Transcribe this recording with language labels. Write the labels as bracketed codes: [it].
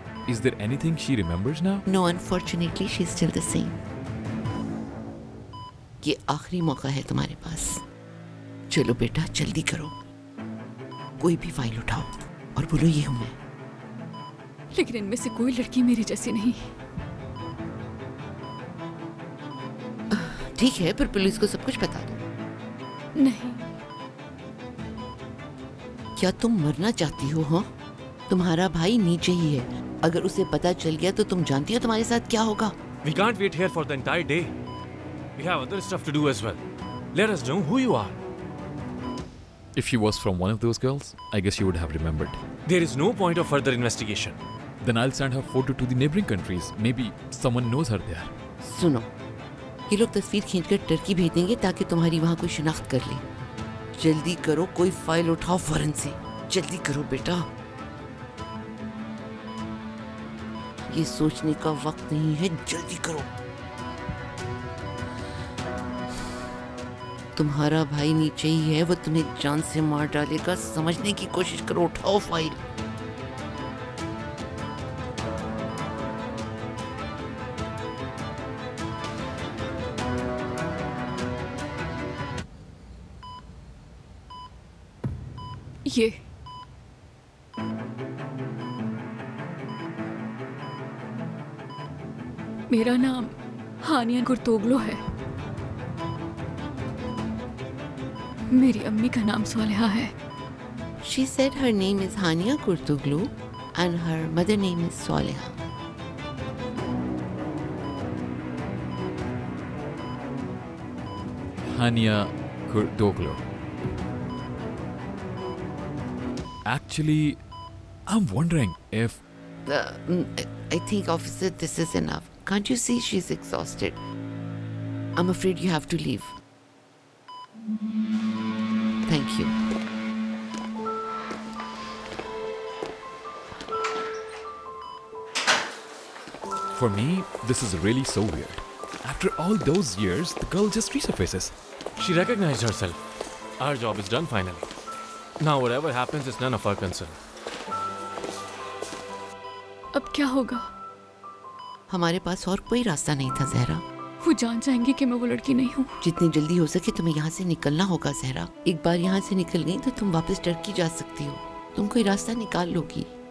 [en] Is there anything she remembers now? No, unfortunately, she's still the same. [hi] ये आखिरी मौका है तुम्हारे पास। चलो बेटा, जल्दी करो। कोई भी फाइल उठाओ और बोलो ये हूं मैं। लेकिन इनमें से कोई लड़की मेरी जैसी नहीं। ठीक है, पर पुलिस को सब कुछ बता दो। नहीं, क्या तुम मरना चाहती हो? हाँ, तुम्हारा भाई नीचे ही है। अगर उसे पता चल गया तो तुम जानती हो तुम्हारे साथ क्या होगा। [en] We can't wait here for the entire day. We have other stuff to do as well. Let us know who you are. If she was from one of those girls, I guess she would have remembered. There is no point of further investigation. Then I'll send her photo to the neighboring countries. Maybe someone knows her there. [hi] सुनो, ये लोग तस्वीर खींचकर Turkey भेज देंगे ताकि तुम्हारी वहाँ कोई शिनाख्त कर ले। जल्दी करो, कोई फाइल उठाओ फौरन से। जल्दी करो बेटा, ये सोचने का वक्त नहीं है, जल्दी करो। तुम्हारा भाई नीचे ही है, वो तुम्हें जान से मार डालेगा। समझने की कोशिश करो, उठाओ फाइल। ये मेरा नाम हानिया गुर्तोगलो है। मेरी अम्मी का नाम सोलेहा है। [en] She said her name is Hania Kurtoglu and her mother name is Soleha. Hania Kurtoglu. Actually, I'm wondering if... I think, officer, this is enough. Can't you see she's exhausted? I'm afraid you have to leave. Thank you. For me, this is really so weird. After all those years, the girl just resurfaces. She recognized herself. Our job is done finally. Now whatever happens is none of our concern. [hi] अब क्या होगा? हमारे पास और कोई रास्ता नहीं था ज़हरा। वो जान जाएंगे कि मैं वो लड़की नहीं हूँ। जितनी जल्दी हो सके तुम्हें यहाँ से निकलना होगा ज़हरा। एक बार यहाँ से निकल गई तो तुम वापस टर्की जा सकती हो। तुम कोई रास्ता निकाल लोगी।